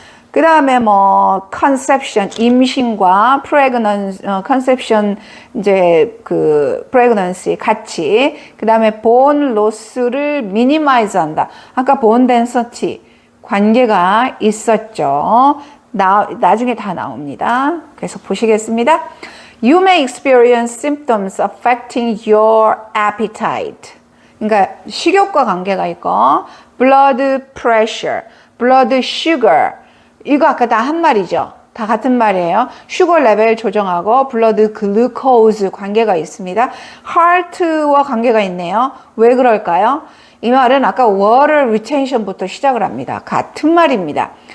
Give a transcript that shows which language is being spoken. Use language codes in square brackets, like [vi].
[ko] 그 다음에 뭐 conception, 임신과 conception 이제 그 pregnancy 같이. 그 다음에 bone loss를 minimize 한다. 아까 bone density 관계가 있었죠. 나중에 다 나옵니다. 그래서 보시겠습니다. [en] You may experience symptoms affecting your appetite. [ko] 그러니까 식욕과 관계가 있고, blood pressure, blood sugar. 이거 아까 다 한 말이죠. 다 같은 말이에요. 슈거 레벨 조정하고 블러드 글루코즈 관계가 있습니다. heart와 관계가 있네요. 왜 그럴까요? 이 말은 아까 water retention부터 시작을 합니다. 같은 말입니다.